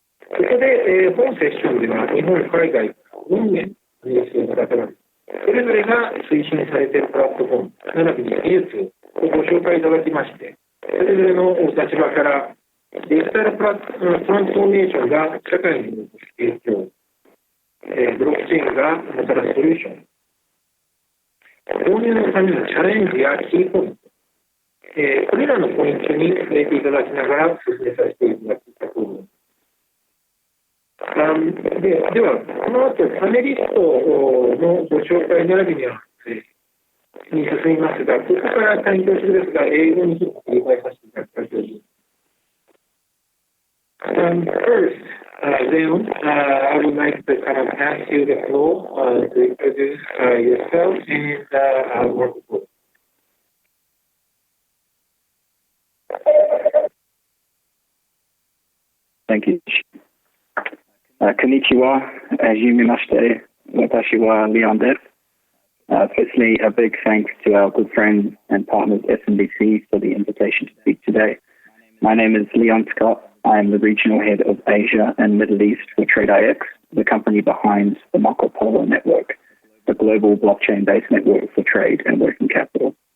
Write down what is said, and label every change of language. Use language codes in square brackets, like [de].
[ja] そこで、本セッションでは日本、海外、4名の必要な方々、それぞれが推進されているプラットフォーム、並びに技術をご紹介いただきまして、それぞれのお立場からデジタルトランスフォーメーションが社会にもたらす影響、ブロックチェーンがもたらすソリューション、導入のためのチャレンジやキーポイント、これらのポイントに触れていただきながら説明させていただきたいと思います。では、この後パネリストのご紹介並びに進みますが、ここから単教書ですが、英語にちょっと繰り返させていただきたいと思います。 [en] First, Leon, I would like to kind of pass you the floor to introduce yourself and work with. Thank you. [ja] Konnichiwa, はじめまして、私はレオンです。 [en] Firstly, a big thanks to our good friends and partners SMBC for the invitation to speak today. My name is Leon Scott. I am the regional head of Asia and Middle East for TradeIX, the company behind the Polo network, the global blockchain-based network for trade and working capital.